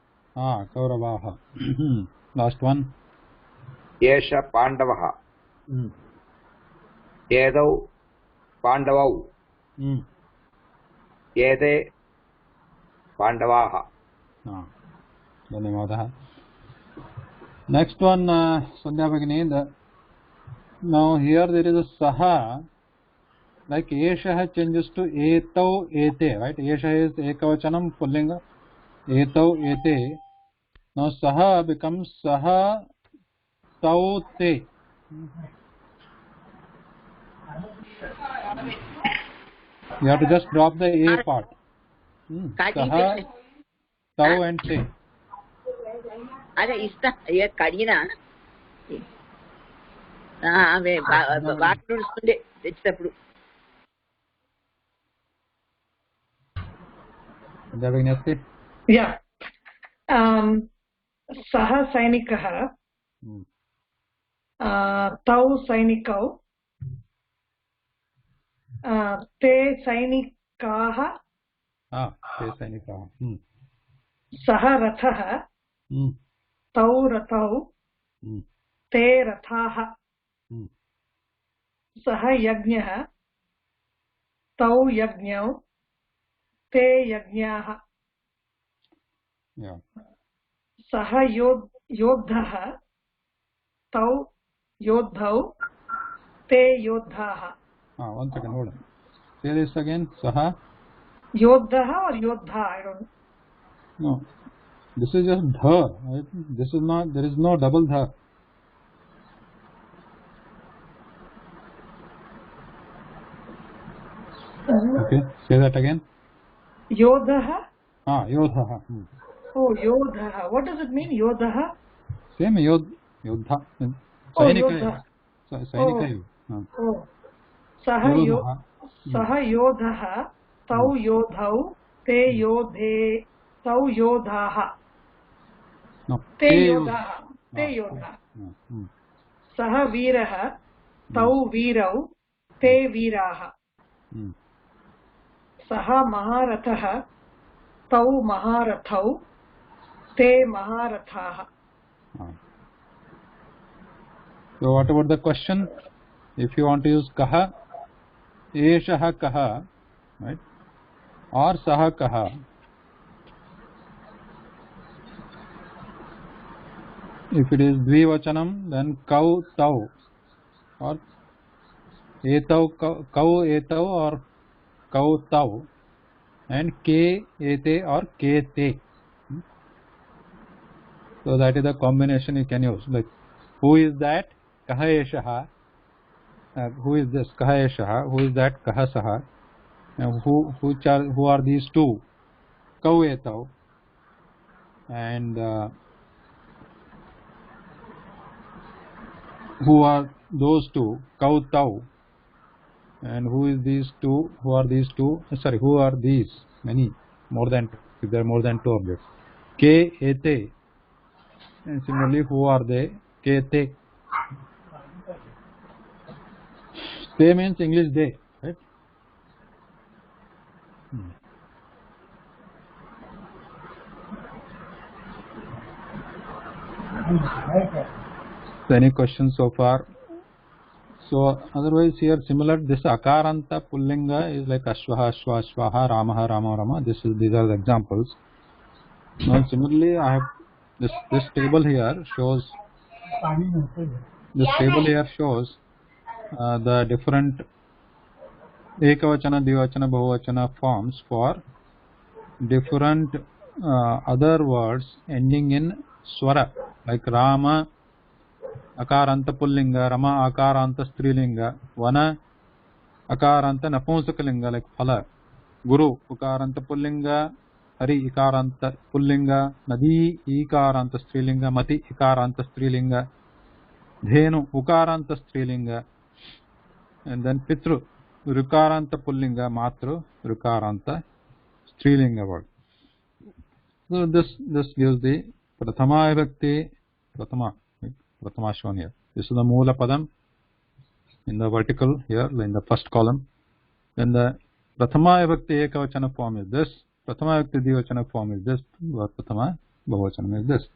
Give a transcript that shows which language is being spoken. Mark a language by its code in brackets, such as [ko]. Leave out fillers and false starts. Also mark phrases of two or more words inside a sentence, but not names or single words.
[en] last one [sa] एष पाण्डवः एतौ पाण्डवौ एते पाण्डवाः [en] धन्यवादः next one Sandhya Bhagini now here there is a saha like eshah changes to [sa] एतौ एते [en] right eshah is [sa] एकवचनम् पुंलिङ्ग एतौ एते [en] now saha becomes [sa] सः तौ ते [en] you have to just drop the a part [sa] सः तौ [en] and te ada ista ya kadina ave vaatu nudustunde techapudu Devagnasti [sa] yeah सः सैनिकः तौ सैनिकौ ते सैनिकाः ते सैनिकाः सः रथः तौ रथौ ते रथाः सः यज्ञः तौ यज्ञौ ते यज्ञाः सः योद्धः तौ योद्धौ ते योद्धाः [en] one second hold on say this again saha योद्धः or योद्धा I don't know no this is just dha right? This is not there is no double dha okay say that again [sa] yodah yodha [en] oh yodah what does it mean yodah [sa] same योद्धा सैनिक oh सः योद्धः तौ योद्धौ ते योद्धे तौ योद्धाः ते योद्धाः ते योद्धाः सः वीरः तौ वीरौ ते वीराः सः महारथः तौ महारथौ ते महारथाः [en] so what about the question if you want to use [sa] कः एषः कः [en] right or [sa] सः कः [en] if it is dvivachanam then [sa] कौ तौ [en] or [sa] एतौ कौ एतौ [en] or [sa] कौ तौ [en] and [sa] के एते [en] or [sa] के ते [en] so that is the combination you can use like who is that [sa] कः एषः [en] who is this [sa] कः एषः [en] who is that [sa] कः सः [en] who are these two [sa] कौ एतौ [en] and who are those two [sa] कौ तौ [en] and who is these two who are these two sorry who are these many more than two if there are more than two objects [sa] के एते [en] and similarly who are they [sa] के ते [en] they means English they right So any questions so far? So otherwise here similar this [sa] अकारान्त पुंलिङ्ग [en] is like [sa] अश्वः अश्व अश्वः रामः राम राम. [en] These are the examples. Now similarly I have this table here shows the different [sa] एकवचन, द्विवचन, बहुवचन [en] forms for different other words ending in swara like Rama [sa] अकारान्त पुंलिङ्ग, [en] Rama [sa] अकारान्त स्त्रीलिङ्ग, [en] Vana [sa] अकारान्त नपुंसकलिङ्ग [en] like phala, Guru [sa] उकारान्त पुंलिङ्ग, हरि इकारांत पुल्लिंग, नदी ईकारांत स्त्रीलिंग, मति इकारांत स्त्रीलिंग, धेनु उकारांत स्त्रीलिंग, [en] and then pitru [sa] ऋकारान्त पुंलिङ्ग, [en] matru [sa] ऋकारान्त स्त्रीलिङ्ग [en] word. So this gives the [sa] प्रथमा विभक्ति, [en] prathama shown here. This is the [sa] मूल पदम् [en] in the vertical here in the first column. Then the [sa] प्रथमा विभक्ति एकवचन [en] form is this, [sa] प्रथमा विभक्ति द्विवचन [en] form is this, [sa] प्रथमा बहुवचन [en] is this.